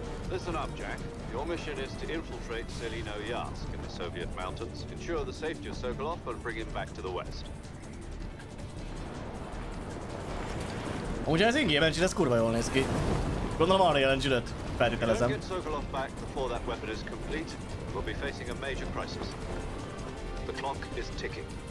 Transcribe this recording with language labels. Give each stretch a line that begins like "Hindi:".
English: Listen up, Jack. Your mission is to infiltrate Selinoyarsk in the Soviet mountains, ensure the safety of Sokolov, and bring him back to the west.
Hungarian: Ugye ez ingében csinál, ez kurva jól néz ki. Gondolom arra jelentcsülött,
English: If you don't
Hungarian: feltételezem.
English: get Sokolov back before that weapon is complete, we'll be facing a major crisis. The clock is ticking.